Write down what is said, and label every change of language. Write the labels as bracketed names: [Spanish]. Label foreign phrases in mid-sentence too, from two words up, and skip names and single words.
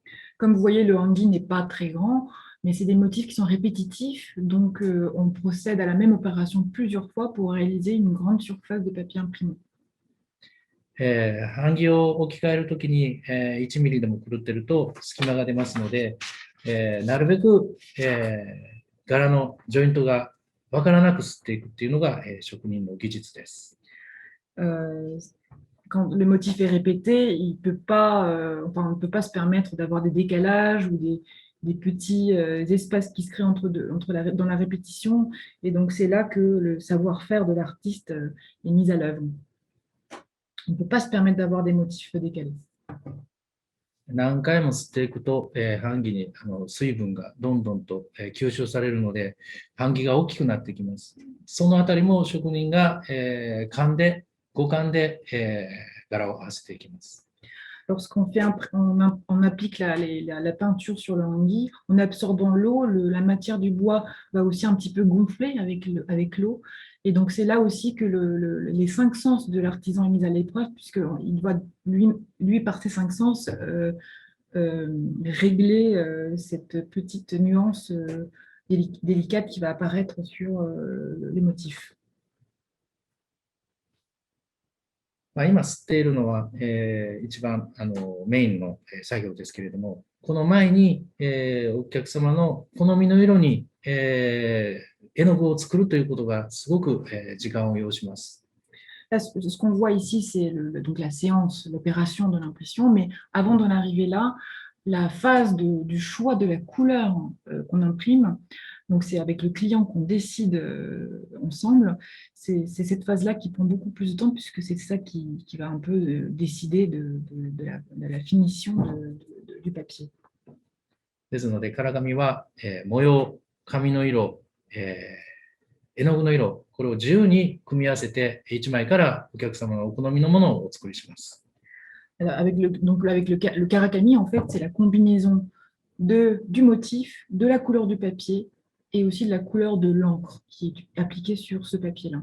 [French] Comme vous voyez, le hanggi n'est pas très grand, mais c'est des motifs qui sont répétitifs, donc on procède à la même opération plusieurs fois pour réaliser une grande surface de papier imprimé. [Japanese] 版木を置き換えるときに、1ミリでも狂ってると隙間が出ますので、なるべく、柄のジョイントがわからなく吸っていくっていうのが、職人の技術です。 [French] Quand le motif est répété, il peut pas, on ne peut pas se permettre d'avoir des décalages ou des petits espaces qui se créent dans la répétition. Et donc, c'est là que le savoir-faire de l'artiste est mis à l'œuvre. On ne peut pas se permettre d'avoir des motifs décalés. [Japanese] 何回も吸っていくと、版木に水分がどんどんと、吸収されるので、版木が大きくなってきます。そのあたりも職人が、五感で、柄を合わせていきます。 [French] Lorsqu'on on applique la peinture sur le hanggi, en absorbant l'eau, la matière du bois va aussi un petit peu gonfler avec l'eau. Et donc, c'est là aussi que les cinq sens de l'artisan est mis à l'épreuve, puisqu'il doit, lui, par ses cinq sens, régler cette petite nuance délicate qui va apparaître sur les motifs. [Japanese] 今吸っているのは、一番メインの作業ですけれども、この前に、お客様の好みの色に、絵の具を作るということがすごく、時間を要します。 [French] Là, ce qu'on voit ici, c'est donc la séance, l'opération de l'impression, mais avant d'en arriver là, la phase du choix de la couleur qu'on imprime, donc c'est avec le client qu'on décide ensemble, c'est cette phase-là qui prend beaucoup plus de temps puisque c'est ça qui va un peu décider de la finition du papier. [Japanese] ですので、唐紙は、模様、紙の色、絵の具の色、これを自由に組み合わせて、1枚からお客様のお好みのものをお作りします。 [French] Alors, avec le karakami, en fait, c'est la combinaison du motif, de la couleur du papier et aussi de la couleur de l'encre qui est appliquée sur ce papier-là.